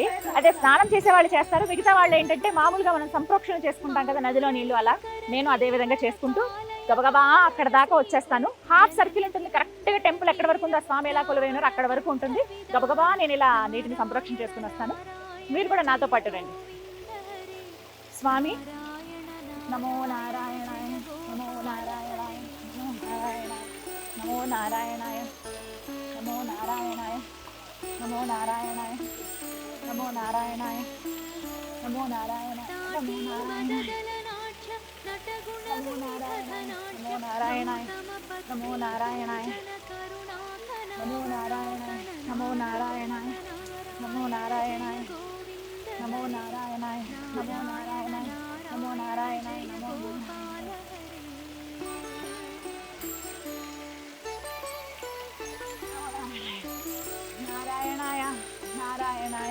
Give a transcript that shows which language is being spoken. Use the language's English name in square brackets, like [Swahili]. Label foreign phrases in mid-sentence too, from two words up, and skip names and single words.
[Telugu] అదే స్నానం చేసే వాళ్ళు చేస్తారు, మిగతా వాళ్ళు ఏంటంటే మామూలుగా మనం సంప్రోక్షణ చేసుకుంటాం కదా నదిలో నీళ్లు, అలా నేను అదే విధంగా చేసుకుంటూ గబగబా అక్కడ దాకా వచ్చేస్తాను. [English] half circle [Telugu] ఉంటుంది, కరెక్ట్గా టెంపుల్ ఎక్కడ వరకు ఉందో, స్వామి ఎలా కొలువైనారో అక్కడ వరకు ఉంటుంది. గబగబా నేను ఇలా నీటిని సంప్రోక్షణ చేసుకుని వస్తాను. మీరు కూడా నాతో పాటు రండి. [Sanskrit] స్వామి నమో నారాయణాయ, నమో నారాయణాయ, నమో నారాయణాయ, నమో నారాయణాయ, నమో నారాయణాయ, నమో నారాయణాయ, నమో నారాయణాయ, నమో నారాయణాయ, నమో నారాయణాయ, నమో నారాయణాయ, నమో నారాయణాయ, నమో నారాయణాయ, నమో నారాయణాయ, నమో నారాయణాయ, నమో నారాయణాయ, నమో నారాయణాయ, నమో నారాయణాయ, నారాయణాయ.